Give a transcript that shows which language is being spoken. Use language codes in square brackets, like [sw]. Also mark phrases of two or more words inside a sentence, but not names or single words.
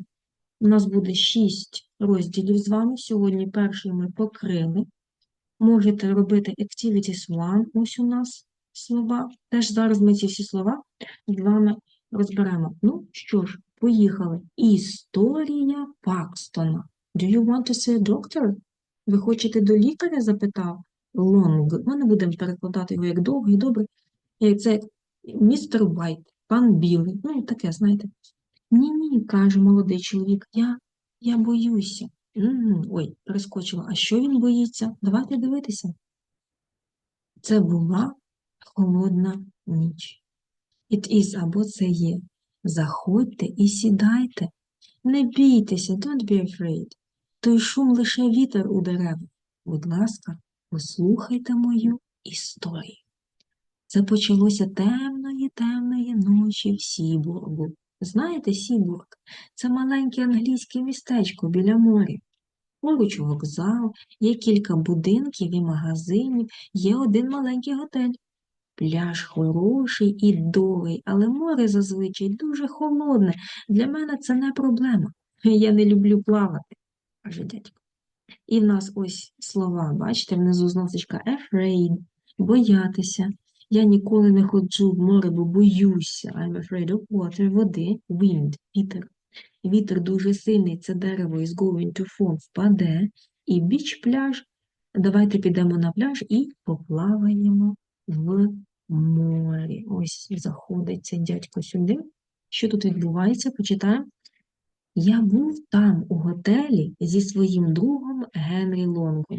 [uk] У нас буде 6 розділів з вами. Сьогодні перший ми покрили. Можете робити Activities 1, ось у нас слова. Теж зараз ми ці всі слова з вами розберемо. Ну що ж, поїхали. Історія Пакстона. [en] Do you want to see a doctor? [uk] Ви хочете до лікаря? Запитав Long. Ми не будемо перекладати його як довгий, добре. Це містер Вайт, пан Білий. Ну, таке, знаєте. Ні, каже молодий чоловік, я боюся. Ой, перескочила. А що він боїться? Давайте дивитися. Це була холодна ніч. [en] It is [uk] або це є. Заходьте і сідайте. Не бійтеся, [en] don't be afraid. [uk] Той шум лише вітер у деревах. Будь ласка, послухайте мою історію. Це почалося темної ночі в Сібургу. Знаєте, Сібург – це маленьке англійське містечко біля моря. Поруч вокзал, є кілька будинків і магазинів, є один маленький готель. Пляж хороший і довгий, але море зазвичай дуже холодне. Для мене це не проблема. Я не люблю плавати, каже дядько. І в нас ось слова, бачите, внизу зносочка afraid, боятися. Я ніколи не ходжу в море, бо боюся. [en] I'm afraid of water, [uk] води, wind, вітер. Вітер дуже сильний, це дерево [en] is going to fall, [uk] впаде. І beach, пляж. Давайте підемо на пляж і поплаваємо в морі. Ось заходить цей дядько сюди. Що тут відбувається? Почитаємо. Я був там у готелі зі своїм другом Генрі Лонгом.